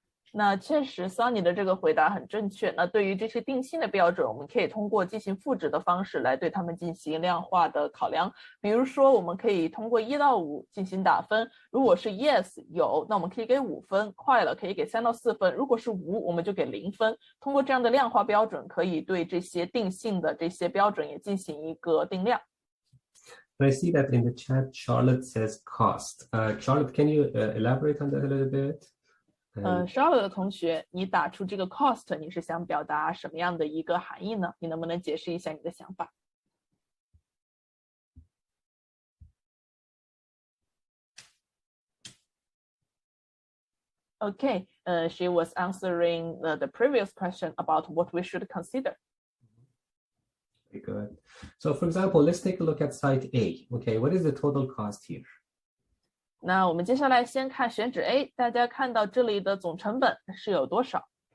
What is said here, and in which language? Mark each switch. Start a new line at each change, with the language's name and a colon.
Chinese: 那确实 Sunny 的这个回答很正确。那对于这些定性的标准，我们可以通过进行赋值的方式来对它们进行量化的考量。比如说我们可以通过1到5进行打分，如果是 yes 有，那我们可以给5分，快了可以给3到4分，如果是无，我们就给0分。通过这样的量化标准，可以对这些定性的这些标准也进行一个定量。
English: I see that in the chat, Charlotte says cost. Charlotte, can you elaborate on that a little bit?
Chinese: Charlotte 的同学，你打出这个 cost， 你是想表达什么样的一个含义呢？你能不能解释一下你的想法？
English: Okay, she was answering the previous question about what we should consider. Very good. So for example, let's take a look at site A. Okay, what is the total cost here?
Chinese: 那我们接下来先看选址 A， 大家看到这里的总成本是有多少？